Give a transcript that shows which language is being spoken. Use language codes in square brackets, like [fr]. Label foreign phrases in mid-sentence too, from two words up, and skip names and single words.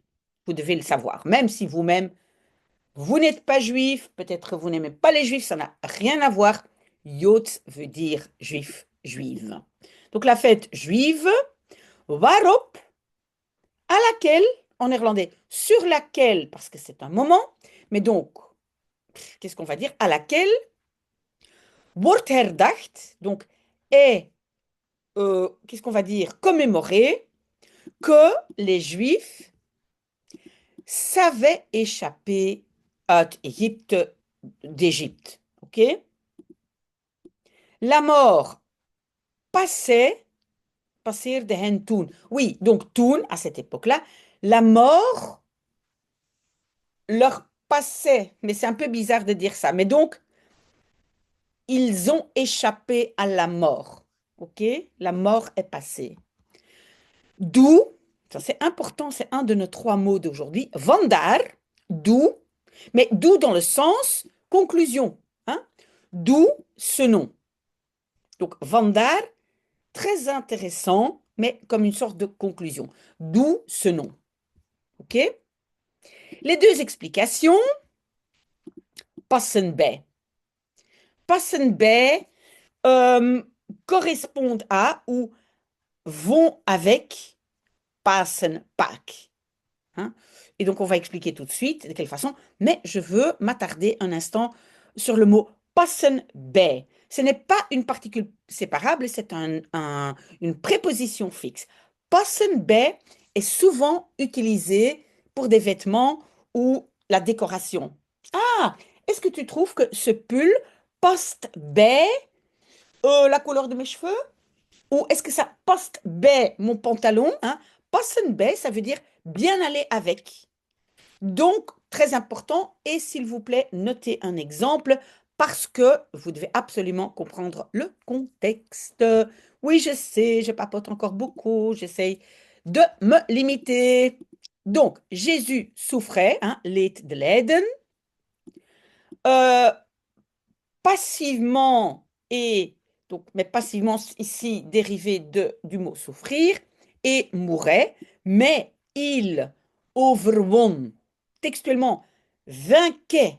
[fr] Vous devez le savoir, même si vous-même, vous n'êtes pas juif, peut-être vous n'aimez pas les juifs, ça n'a rien à voir. Jood veut dire juif, juive. Donc la fête juive, waarop, à laquelle, en néerlandais, sur laquelle, parce que c'est un moment, mais donc, qu'est-ce qu'on va dire? À laquelle, [nl] wordt herdacht, [fr] donc est, qu'est-ce qu'on va dire? Commémoré, que les juifs savaient échapper d'Égypte. Ok? La mort passait, [nl] passeerde hen toen? [fr] Oui, donc toen, à cette époque-là, la mort leur passait. Mais c'est un peu bizarre de dire ça. Mais donc, ils ont échappé à la mort. OK? La mort est passée. D'où, ça c'est important, c'est un de nos trois mots d'aujourd'hui, vandaar, d'où, mais d'où dans le sens conclusion. Hein? D'où ce nom. Donc, vandaar, très intéressant, mais comme une sorte de conclusion. D'où ce nom. OK? Les deux explications, [nl] passen bij. Passen bij [fr] correspondent à ou vont avec passen Pâques. Hein? Et donc, on va expliquer tout de suite de quelle façon, mais je veux m'attarder un instant sur le mot [nl] passen bij. [fr] Ce n'est pas une particule séparable, c'est une préposition fixe. [nl] Passen bij [fr] est souvent utilisé pour des vêtements ou la décoration. Ah, est-ce que tu trouves que ce pull passe bij la couleur de mes cheveux? Ou est-ce que ça passe bij mon pantalon? Hein? [nl] Passen bij, [fr] ça veut dire bien aller avec. Donc, très important, et s'il vous plaît, notez un exemple parce que vous devez absolument comprendre le contexte. Oui, je sais, je papote encore beaucoup, j'essaye de me limiter. Donc, Jésus souffrait, hein, [nl] leed de lijden. [fr] Euh, Passivement et donc, mais passivement ici dérivé du mot souffrir et mourait, mais il overwon, textuellement vainquait.